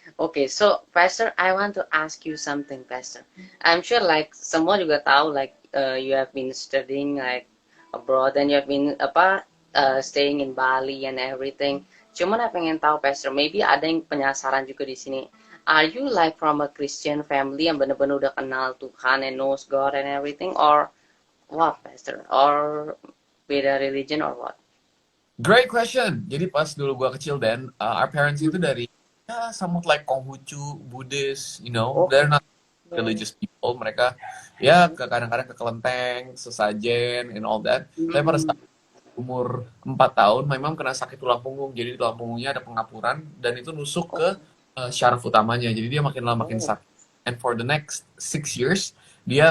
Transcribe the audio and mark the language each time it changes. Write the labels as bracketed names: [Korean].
[English] Okay, so Pastor, I want to ask you something, Pastor. I'm sure like [Indonesian] semua juga tahu [English] like you have been studying like abroad and you have been staying in Bali and everything. [Indonesian] Cuman aku pengen tahu, Pastor, maybe ada yang penasaran juga di sini. [English] Are you like from a Christian family [Indonesian] yang benar-benar udah kenal Tuhan [English] and knows God and everything, or what, Pastor? Or beda religion or what? Great question. [Indonesian] Jadi pas dulu gua kecil, [English] Dan, our parents [Indonesian] itu dari [English] somewhat like Konghucu, Buddhist, they're not religious people. [Indonesian] Mereka kadang-kadang ke kelenteng, sesajen, [English] and all that. [Indonesian] Tapi pada saat umur 4 tahun, [English] my mom [Indonesian] kena sakit tulang punggung. Jadi tulang punggungnya ada pengapuran dan itu nusuk ke syaraf utamanya. Jadi dia makin lama makin oh, sakit. [English] And for the next 6 years, dia